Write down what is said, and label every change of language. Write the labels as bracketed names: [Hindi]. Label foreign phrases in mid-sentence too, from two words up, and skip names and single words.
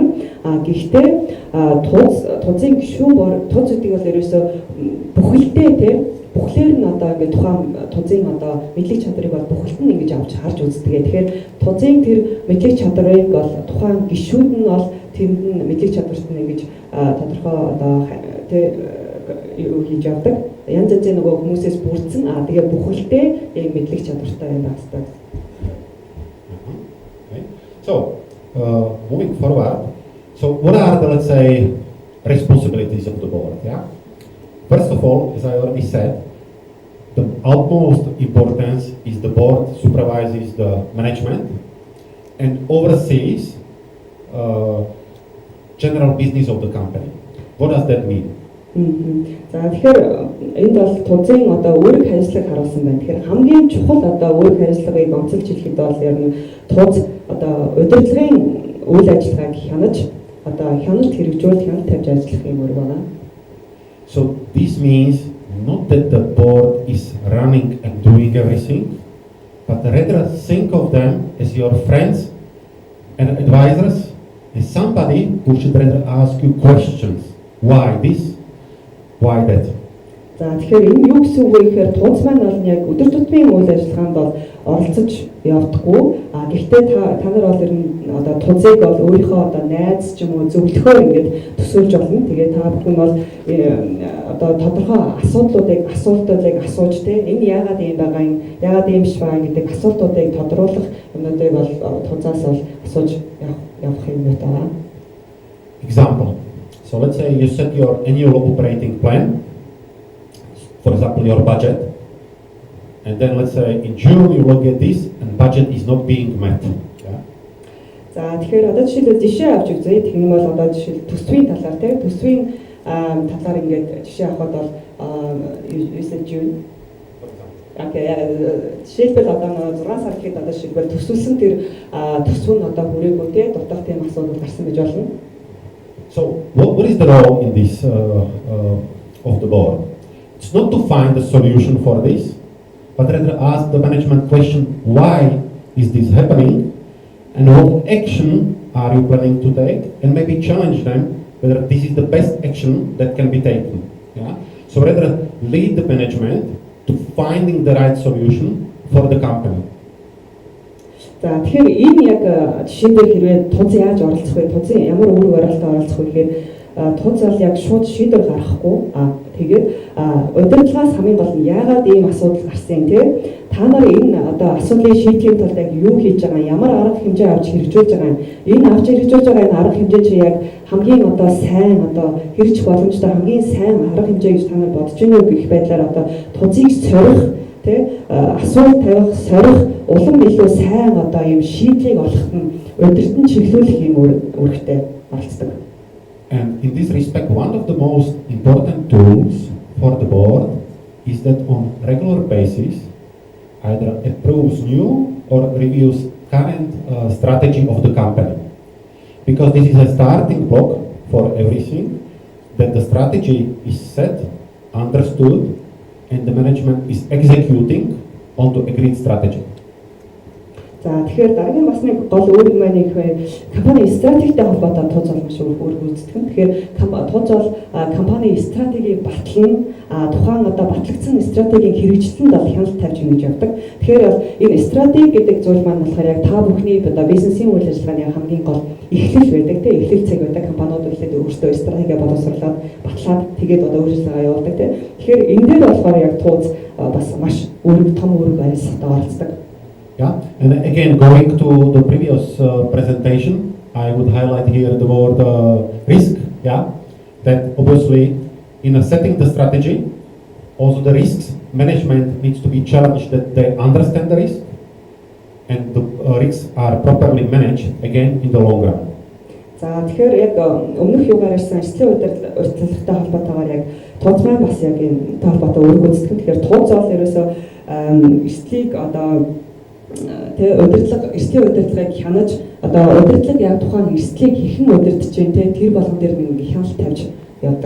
[Mongolian] Гэхдээ тузын гишүүн туз гэдэг бол ерөөсөө бүхэлдээ тий бүхлээр нь одоо ингээд тухайн тузын одоо мэдлэг чадрыг бол бүхэлд нь ингэж авч харж үздэг. Тэгэхээр тузын тэр мэдлэг чадрыг бол тухайн гишүүд нь бол тэнд нь мэдлэг чадварт нь ингэж тодорхой одоо юу хийж явдаг. Янз янзын нөгөө хүмүүсээс бүрдсэн тэгээ бүхэлдээ яг мэдлэг чадвартай байх хэрэгтэй. [English] So moving forward, so what are the, let's say, responsibilities of the board? Yeah. First of all, as I already said, the utmost importance is the board supervises the management and oversees general business of the company. What does that mean? [Mongolian] За тэгэхээр энд бол тузын одоо үүрэг хариуцлага харуулсан байна. Тэгэхээр хамгийн чухал одоо үүрэг хариуцлагыг онцолж хэлэхэд бол ер нь туз одоо удирдлагын үйл ажиллагааг хянаж одоо хяналт хэрэгжүүлж хяналт тавьж ажиллах юм үүрэг байна. [English] So this means not that the board is running and doing everything, but rather think of them as your friends and advisors, and somebody who should rather ask you questions. Why this? Why that? [Mongolian] За тэгэхээр энэ юу гэсэн үг вэ гэхээр туз маань бол яг өдөр тутмын үйл ажиллагаанд бол оролцож явдаггүй. Гэхдээ та нар бол ер нь одоо тузыг бол өөрийнхөө одоо найз ч юм уу зөвлөхөөр ингээд төсөөлж болно. Тэгээ та бүхэн бол одоо тодорхой асуудлуудыг асууж те энэ яагаад ийм байгаа юм яагаад ийм биш байгаа гэдэг асуултуудыг тодруулах юмнуудыг бол тузаас бол асууж явах юм байна. [English] Example. So let's say you set your annual operating plan, for example, your budget, and then let's say in June you look at this and budget is not being met. Yeah? [Mongolian] За тэгэхээр одоо жишээлбэл жишээ авч үзье. Тэгнэ бол одоо жишээл төсвийн талаар тийм төсвийн талаар ингээд жишээ авахад бол June. Окей, жишээлбэл одоо 6 сар гэхэд одоо жишээлбэл төсвөлсөн тэр төсөв нь одоо хүрээгүй тийм дутах тийм асуудал гарсан гэж болно. [English] So what is the role in this of the board? It's not to find a solution for this, but rather ask the management question, why is this happening and what action are you planning to take, and maybe challenge them whether this is the best action that can be taken. Yeah? So rather lead the management to finding the right solution for the company. [Mongolian] За тэгэхээр энэ яг жишээн дээр хэрвээ туз яаж оролцох вэ? Тузын ямар үүрэг барилтад оролцох вэ гэхээр туз бол яг шууд шийдвэр гаргахгүй тэгээд удирдлагаас хамгийн гол нь яагаад ийм асуудал гарсан те та нар энэ одоо асуудлыг шийдэхийн тулд яг юу хийж байгаа ямар арга хэмжээ авч хэрэгжүүлж байгаа энэ авч хэрэгжүүлж байгаа энэ арга хэмжээ чи яг хамгийн одоо сайн одоо хэрэгжих боломжтой хамгийн сайн арга хэмжээ гэж та нар бодож байна уу гэх байдлаар одоо тузыг сорих те асуулт тавих сорих улам илүү сайн одоо ийм шийдлийг олоход нь удирдан чиглүүлэх юм үүрэгтэй оролцдог. [English] And in this respect, one of the most important tools for the board is that on regular basis, either approves new or reviews current strategy of the company. Because this is a starting block for everything, that the strategy is set, understood, and the management is executing onto agreed strategy. [Mongolian] За тэгэхээр дараагийн бас нэг гол үүрэг маань их компани стратегтэй холбоотой туз бол маш үүрэг гүйцэтгэх. Тэгэхээр туз бол компани стратегийг батлан тухайн одоо батлагдсан стратегийн хэрэгжилтэнд бол хяналт тавьж ингэж явдаг. Тэгэхээр бол энэ стратеги гэдэг зүйл маань болохоор яг та бүхний одоо бизнесийн үйл ажиллагааны хамгийн гол эхлэл байдаг тийм эхлэл цаг байдаг компаниуд үлдээд өөрсдөө стратеги боловсруулад батлаад тэгээд одоо үйл ажиллагаа явуулдаг тийм. Тэгэхээр энэ дээр болохоор яг туз бас маш үүрэг том үүрэг барилсалтай оролцдог. [English] Yeah, and again, going to the previous presentation, I would highlight here the word risk. Yeah, that obviously in setting the strategy, also the risks management needs to be challenged that they understand the risk and the risks are properly managed again in the long run. [Mongolian] За тэгэхээр яг өмнөх юугаар ирсэн ажлын удирдлагатай холбоотойгоор яг туз маань бас яг энэ холбоотой үүрэг гүйцэтгэх. Тэгэхээр туз бол ерөөсөө эрсдлийг одоо тэгээ эрсдлийн удирдлагыг хянаж одоо удирдлага яг тухайн эрсдлийг хэрхэн удирдах чинь тэр болгон дээр нэг хяналт тавьж явдаг.